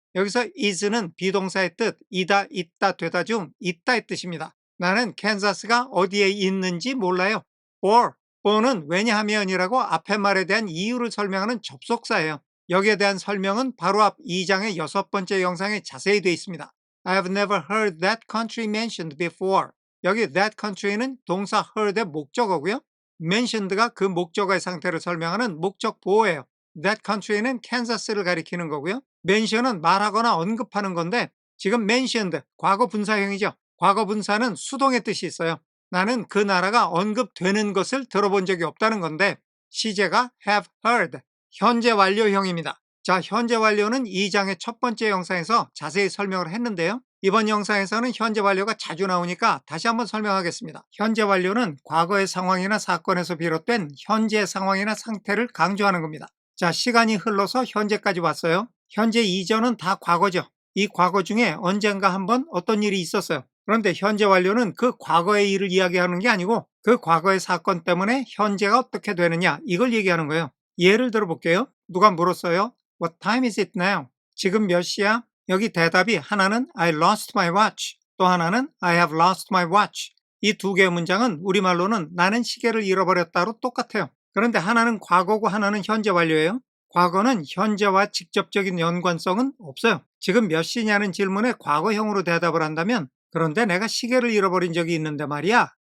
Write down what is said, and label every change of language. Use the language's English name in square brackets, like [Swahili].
[Korean] 여기서 is는 비동사의 뜻 이다, 있다, 되다 중 있다의 뜻입니다. 나는 캔자스가 어디에 있는지 몰라요. for는 왜냐하면이라고 앞에 말에 대한 이유를 설명하는 접속사예요. 여기에 대한 설명은 바로 앞 2장의 6번째 영상에 자세히 되어 있습니다. [English] I have never heard that country mentioned before. [Korean] 여기 [English] that country [Korean] 는 동사 heard의 목적어고요. mentioned가 그 목적어의 상태를 설명하는 목적 보호예요. [English] That country [Korean] 는 캔자스를 가리키는 거고요. mention은 말하거나 언급하는 건데 지금 mentioned, 과거 분사형이죠. 과거 분사는 수동의 뜻이 있어요. 나는 그 나라가 언급되는 것을 들어본 적이 없다는 건데 시제가 [English] have heard, [Korean] 현재 완료형입니다. 자, 현재 완료는 2장의 첫 번째 영상에서 자세히 설명을 했는데요. 이번 영상에서는 현재 완료가 자주 나오니까 다시 한번 설명하겠습니다. 현재 완료는 과거의 상황이나 사건에서 비롯된 현재 상황이나 상태를 강조하는 겁니다. 자, 시간이 흘러서 현재까지 왔어요. 현재 이전은 다 과거죠. 이 과거 중에 언젠가 한번 어떤 일이 있었어요. 그런데 현재 완료는 그 과거의 일을 이야기하는 게 아니고 그 과거의 사건 때문에 현재가 어떻게 되느냐 이걸 얘기하는 거예요. 예를 들어 볼게요. 누가 물었어요. [English] What time is it now? [Korean] 지금 몇 시야? 여기 대답이 하나는 [English] I lost my watch, [Korean] 또 하나는 [English] I have lost my watch. [Korean] 이 두 개의 문장은 우리말로는 나는 시계를 잃어버렸다로 똑같아요. 그런데 하나는 과거고 하나는 현재 완료예요. 과거는 현재와 직접적인 연관성은 없어요. 지금 몇 시냐는 질문에 과거형으로 대답을 한다면 그런데 내가 시계를 잃어버린 적이 있는데 말이야.